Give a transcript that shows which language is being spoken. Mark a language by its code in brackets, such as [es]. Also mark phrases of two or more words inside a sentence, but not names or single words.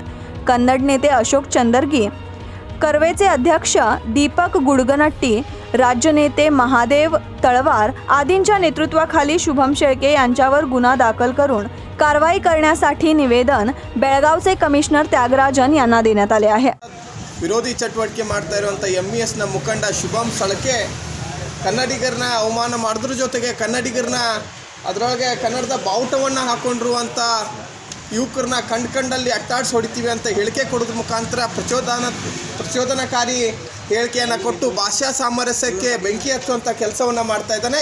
[mr] कन्नड नेते अशोक चंदरगी, कर्वेचे अध्यक्ष दीपक गुडगनट्टी, राज्य नेते महादेव तळवार आदींच्या नेतृत्वाखाली शुभम शेळके यांच्यावर गुन्हा दाखल करून कारवाई करण्यासाठी निवेदन बेळगावचे कमिशनर त्यागराजन यांना देण्यात आले आहे. [kn] ವಿರೋಧಿ ಚಟುವಟಿಕೆ ಮಾಡ್ತಾ ಇರುವಂಥ MESನ ಮುಖಂಡ ಶುಭಂ ಶೆಳ್ಕೆ ಕನ್ನಡಿಗರನ್ನ ಅವಮಾನ ಮಾಡಿದ್ರ ಜೊತೆಗೆ ಕನ್ನಡಿಗರನ್ನ ಅದರೊಳಗೆ ಕನ್ನಡದ ಬಾವುಟವನ್ನು ಹಾಕ್ಕೊಂಡಿರುವಂಥ ಯುವಕರನ್ನ ಕಂಡಲ್ಲಿ ಅಟ್ಟಾಡ್ಸಿ ಹೊಡಿತೀವಿ ಅಂತ ಹೇಳಿಕೆ ಕೊಡೋದ್ರ ಮುಖಾಂತರ ಪ್ರಚೋದನಕಾರಿ ಹೇಳಿಕೆಯನ್ನು ಕೊಟ್ಟು ಭಾಷಾ ಸಾಮರಸ್ಯಕ್ಕೆ ಬೆಂಕಿ ಹಚ್ಚುವಂಥ ಕೆಲಸವನ್ನು ಮಾಡ್ತಾ ಇದ್ದಾನೆ.